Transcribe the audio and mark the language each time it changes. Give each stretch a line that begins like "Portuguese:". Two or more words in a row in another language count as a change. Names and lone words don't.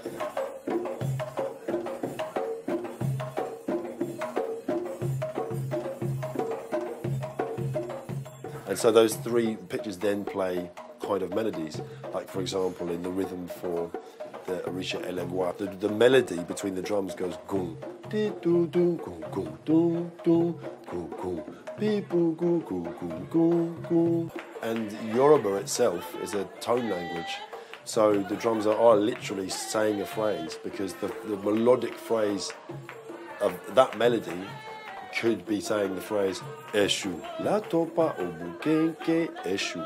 English: And so those three pitches then play kind of melodies. Like, for example, in the rhythm for the Orisha Elemwa, the melody between the drums goes gung, di do do gung gung do do gung gung, bi boo goo goo goo goo goo. And Yoruba itself is a tone language, so the drums are literally saying a phrase, because the melodic phrase of that melody could be saying the phrase
Yoruba: Eshu, la topa o bukenke Eshu.